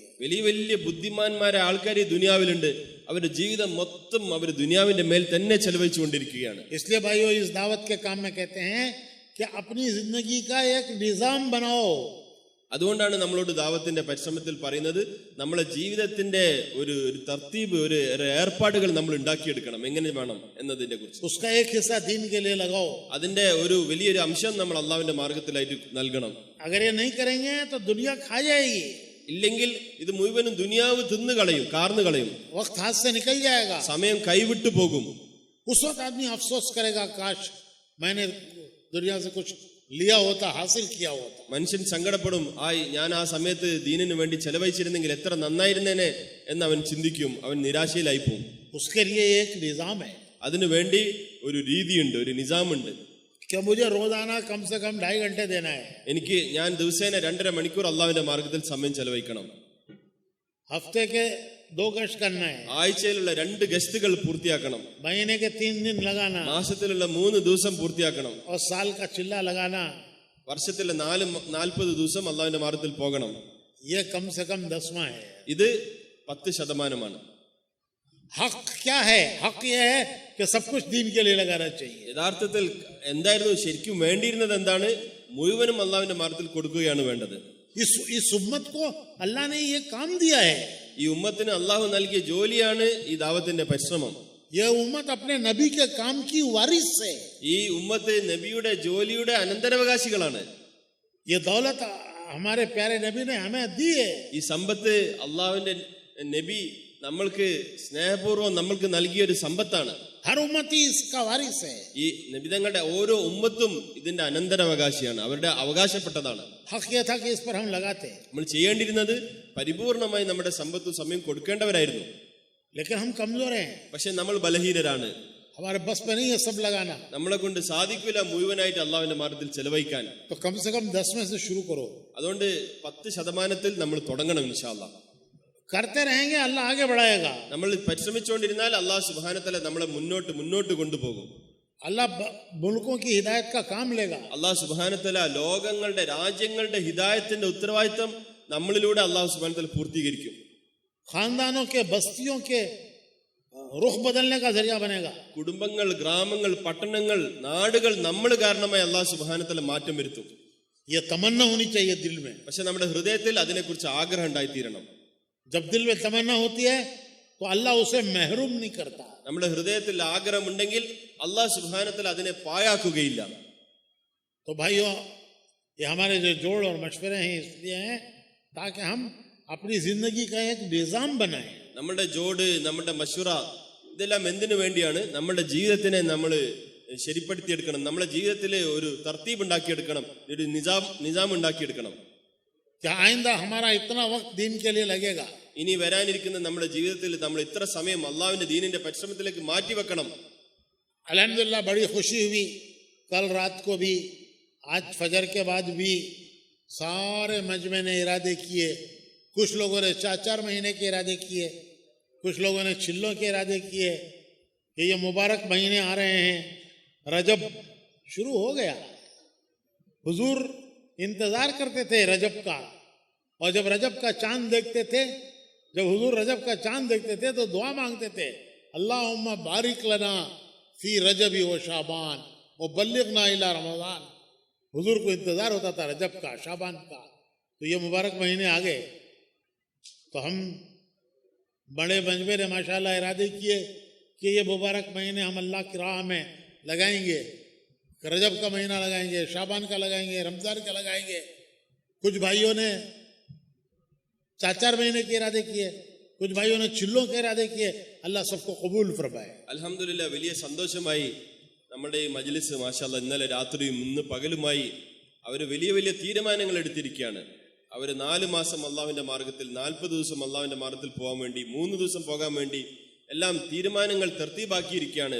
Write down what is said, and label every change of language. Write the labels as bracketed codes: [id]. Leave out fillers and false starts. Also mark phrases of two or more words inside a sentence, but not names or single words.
[ml] വലിയ വലിയ ബുദ്ധിമാന്മാരെ ആൾക്കാർ ഈ ദുനിയാവിലുണ്ട്. അവരുടെ ജീവിതം മൊത്തം അവർ ദുനിയാവിന്റെ മേൽ തന്നെ ചെലവഴിച്ചുകൊണ്ടിരിക്കുകയാണ്. [hi] इसलिए भाइयों इस दावत के काम में कहते हैं कि अपनी जिंदगी का एक निजाम बनाओ. [ml] അതുകൊണ്ടാണ് നമ്മളോട് ദാവത്തിന്റെ പരിശ്രമത്തിൽ പറയുന്നത്, നമ്മളെ ജീവിതത്തിന്റെ ഒരു തർത്തീബ്, ഒരു ഏർപ്പാടുകൾ നമ്മൾ ഉണ്ടാക്കിയെടുക്കണം. എങ്ങനെ വേണം എന്നതിനെ കുറിച്ച് [hi] उसका एक हिस्सा दीन के लिए लगाओ. [ml] അതിന്റെ ഒരു വലിയൊരു അംശം നമ്മൾ അള്ളാഹുവിന്റെ മാർഗത്തിലായിട്ട് നൽകണം. [hi] अगर ये नहीं करेंगे तो दुनिया खा जाएगी. [ml] ഇല്ലെങ്കിൽ ഇത് മുഴുവനും ദുനിയാവ് തിന്നു കളയും, കാർന്നു കളയും. [hi] वक्त हाथ से निकल जाएगा. [ml] സമയം കൈവിട്ടു പോകും. [hi] उस वक्त आदमी अफसोस करेगा, काश मैंने दुनिया से कुछ लिया होता, हासिल किया होता. [ml] മനുഷ്യൻ സങ്കടപ്പെടും, ഞാൻ ആ സമയത്ത് ദീനിന് വേണ്ടി ചെലവഴിച്ചിരുന്നെങ്കിൽ എത്ര നന്നായിരുന്നേനെ എന്ന് അവൻ ചിന്തിക്കും. അവൻ നിരാശയിലായി പോകും. [hi] उसके लिए एक निजाम है. [ml] അതിനു വേണ്ടി ഒരു രീതിയുണ്ട്, ഒരു നിസാമുണ്ട്. [hi] कि मुझे रोजाना कम से कम 2.5 घंटे देना है. [ml] ഞാൻ ദിവസേന 2.5 മണിക്കൂർ അള്ളാഹുവിന്റെ മാർഗത്തിൽ സമയം ചെലവഴിക്കണം. [hi] हफ्ते के 2 गश्त करना है. [ml] ആഴ്ചയിലുള്ള 2 ഗസ്റ്റുകൾ പൂർത്തിയാക്കണം. [hi] महीने के 3 दिन लगाना. [ml] മാസത്തിലുള്ള 3 ദിവസം പൂർത്തിയാക്കണം. [hi] और साल का चिल्ला लगाना. [ml] വർഷത്തിലെ 40 ദിവസം അള്ളാഹുവിന്റെ മാർഗത്തിൽ പോകണം. [hi] ये कम से कम 10वां है. [ml] ഇത് 10%. [hi] हक क्या है? हक ये है कि सब कुछ दीन के लिए लगाना चाहिए. [ml] യഥാർത്ഥത്തിൽ എന്തായിരുന്നു ശരിക്കും വേണ്ടിയിരുന്നത്? എന്താണ്? മുഴുവനും അള്ളാഹുവിന്റെ മാർഗത്തിൽ കൊടുക്കുകയാണ് വേണ്ടത്. [hi] इस उम्मत को अल्लाह ने ये काम दिया है. [ml] ഈ ഉമ്മത്തിന് അള്ളാഹു നൽകിയ ജോലിയാണ് ഈ ദാവത്തിന്റെ പരിശ്രമം. [hi] ये उम्मत अपने नबी के काम की वारिस है. [ml] ഈ ഉമ്മത്ത് നബിയുടെ ജോലിയുടെ അനന്തരാവകാശികളാണ്. [hi] ये दौलत हमारे प्यारे नबी ने हमें दी है. [ml] ഈ സമ്പത്ത് അള്ളാഹുവിന്റെ നബി നമ്മൾക്ക് സ്നേഹപൂർവ്വം നമ്മൾക്ക് നൽകിയ ഒരു സമ്പത്താണ്. [hi] हर उम्मत ही इसका वारिस है. [ml] ഈ നബിതങ്ങളുടെ ഓരോ ഉമ്മത്തും ഇതിന്റെ അനന്തരാവകാശിയാണ്, അവരുടെ അവകാശപ്പെട്ടതാണ്. [hi] हक ये था कि इस पर हम लगाते. [ml] നമ്മൾ ചെയ്യേണ്ടിയിരുന്നത് പരിപൂർണമായി നമ്മുടെ സമ്പത്തും സമയം കൊടുക്കേണ്ടവരായിരുന്നു. [hi] लेकिन हम कमजोर हैं. [ml] പക്ഷെ നമ്മൾ ബലഹീനരാണ്. [hi] हमारे बस में नहीं है सब लगाना. [ml] നമ്മളെ കൊണ്ട് സാധിക്കില്ല മുഴുവനായിട്ട് അള്ളാഹുവിന്റെ മാർഗത്തിൽ ചെലവഴിക്കാൻ. [hi] तो कम से कम 10 में से शुरू करो. [ml] അതുകൊണ്ട് 10% നമ്മൾ തുടങ്ങണം. [ar] إن شاء الله [hi] करते रहेंगे, अल्लाह आगे बढ़ाएगा. [ml] നമ്മൾ പരിശ്രമിച്ചുകൊണ്ടിരുന്നാൽ അള്ളാഹു [ar] سبحانه وتعالى [ml] നമ്മളെ മുന്നോട്ട് കൊണ്ടുപോകും. [hi] अल्लाह मुल्कों की हिदायत का काम लेगा. [ml] അള്ളാഹു സുബ്ഹാനഹു ലോകങ്ങളുടെ രാജ്യങ്ങളുടെ ഹിദായത്തിന്റെ ഉത്തരവാദിത്തം നമ്മളിലൂടെ അള്ളാഹു [ar] سبحانه وتعالى [ml] പൂർത്തീകരിക്കും. [hi] खानदानों के बस्तियों के रुख बदलने का जरिया बनेगा. [ml] കുടുംബങ്ങൾ, ഗ്രാമങ്ങൾ, പട്ടണങ്ങൾ, നാടുകൾ നമ്മൾ കാരണമായി അള്ളാഹു [ar] سبحانه وتعالى [ml] മാറ്റം വരുത്തും. [hi] ये तमन्ना होनी चाहिए दिल में. [ml] പക്ഷെ നമ്മുടെ ഹൃദയത്തിൽ അതിനെക്കുറിച്ച് ആഗ്രഹം ഉണ്ടായിത്തീരണം. [hi] जब दिल में तमन्ना होती है तो अल्लाह उसे महरूम नहीं करता. [ml] നമ്മുടെ ഹൃദയത്തിൽ ആഗ്രഹമുണ്ടെങ്കിൽ അള്ളാഹു [ar] سبحانه وتعالى [ml] അതിനെ പാഴാക്കുകയില്ല. [hi] तो भाइयों, ये हमारे जो जोड़ और मशवरे हैं इसलिए हैं ताकि हम अपनी जिंदगी का एक निजाम बनाएं. [ml] നമ്മുടെ ജോഡ്, നമ്മുടെ മശുറ, ഇതെല്ലാം എന്തിനു വേണ്ടിയാണ്? നമ്മുടെ ജീവിതത്തിനെ നമ്മൾ ശരിപ്പെടുത്തിയെടുക്കണം. നമ്മുടെ ജീവിതത്തിൽ ഒരു തർത്തീബ് ഉണ്ടാക്കിയെടുക്കണം, ഒരു നിജാം ഉണ്ടാക്കിയെടുക്കണം. [hi] क्या आइंदा हमारा इतना वक्त दीन के लिए लगेगा? [ml] ഇനി വരാനിരിക്കുന്ന നമ്മുടെ ജീവിതത്തിൽ നമ്മൾ ഇത്ര സമയം അള്ളാഹുവിന്റെ ദീനിന്റെ പരിശ്രമത്തിലേക്ക് മാറ്റിവെക്കണം. [hi] अल्हम्दुलिल्लाह बड़ी खुशी हुई. कल रात को भी, आज फजर के बाद भी सारे मजमे ने इरादे किए. कुछ लोगों ने 4-4 महीने के इरादे किए, कुछ लोगों ने छिल्लों के इरादे किए कि ये मुबारक महीने आ रहे हैं, रजब शुरू हो गया. हुजूर इंतजार करते थे रजब का, और जब रजब का चांद देखते थे, जब हुजूर रजब का चांद देखते थे तो दुआ मांगते थे, [ar] اللهم بارك لنا في رجب وشعبان وبلغنا إلى رمضان. [hi] हुजूर को इंतजार होता था रजब का, शाबान का. तो ये मुबारक महीने आ गए तो हम बड़े मंजबे ने माशाल्लाह इरादे किए कि ये मुबारक महीने हम अल्लाह की राह में लगाएंगे. रजब का महीना लगाएंगे, शाबान का लगाएंगे, रमजान का लगाएंगे. कुछ भाइयों ने 4-4 महीने के इरादे किए, कुछ भाइयों ने छिल्लों के इरादे किए. अल्लाह सबको कबूल फरमाए. [ml] അൽഹംദുലില്ലാഹ്, വലിയ സന്തോഷമായി. നമ്മുടെ ഈ മജ്ലിസ് മാഷാഅല്ലാഹ് ഇന്നലെ രാത്രിയും ഇന്ന് പകലുമായി അവർ വലിയ വലിയ തീരുമാനങ്ങൾ എടുത്തിരിക്കുകയാണ്. അവർ 4 മാസം അള്ളാഹുവിന്റെ മാർഗത്തിൽ, 40 ദിവസം അള്ളാഹുവിന്റെ മാർഗത്തിൽ പോകാൻ വേണ്ടി, 3 ദിവസം പോകാൻ വേണ്ടി എല്ലാം തീരുമാനങ്ങൾ തർത്തീബാക്കിയിരിക്കുകയാണ്.